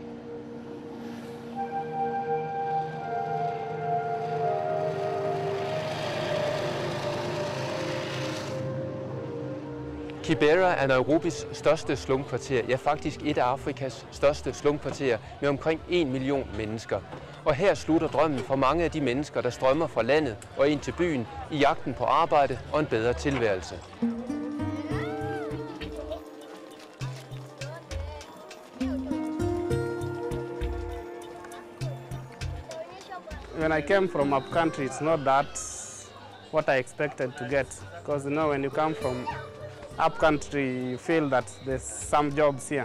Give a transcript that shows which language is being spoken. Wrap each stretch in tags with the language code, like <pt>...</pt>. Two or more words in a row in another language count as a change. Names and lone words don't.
<da>Kibera er Nairobis største slumkvarter, ja faktisk et af Afrikas største slumkvarterer med omkring 1 million mennesker. Og her slutter drømmen for mange af de mennesker, der strømmer fra landet og ind til byen i jagten på arbejde og en bedre tilværelse.</da> <en>When I came from up country, it's not that what I expected to get, because when you come from up country, you feel that there's some jobs here.</en>